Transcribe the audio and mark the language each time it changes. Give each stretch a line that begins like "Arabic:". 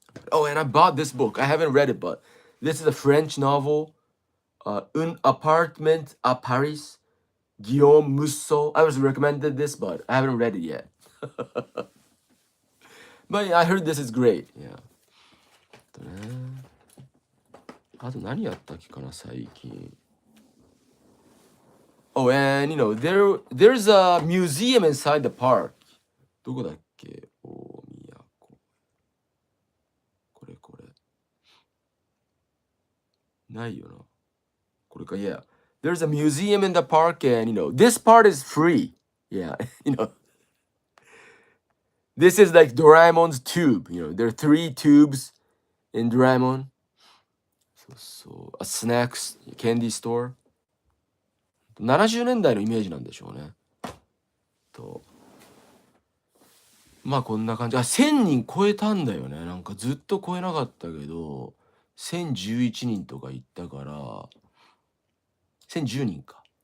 English: Oh, and I bought this book. I haven't read it, but this is a French novel.
French: Un appartement à Paris. Guillaume Musso.
English: I was recommended this, but I haven't read it yet. But yeah, I heard this is great. Yeah.
Japanese: あと何やったっけかな最近。
English: Oh, and there's a museum inside the park.
Japanese: どこだっけ大宮湖。これこれ。ないよな。これか、
English: yeah. There's a museum in the park, and this part is free. Yeah, this is like Doraemon's tube. There are 3 tubes in Doraemon. So a snacks candy store.
Japanese: 70年代のイメージなんでしょうね。と、まあこんな感じ。 1000人超えたんだよね。なんかずっと超えなかったけど、1011人とか行ったから、1010人か。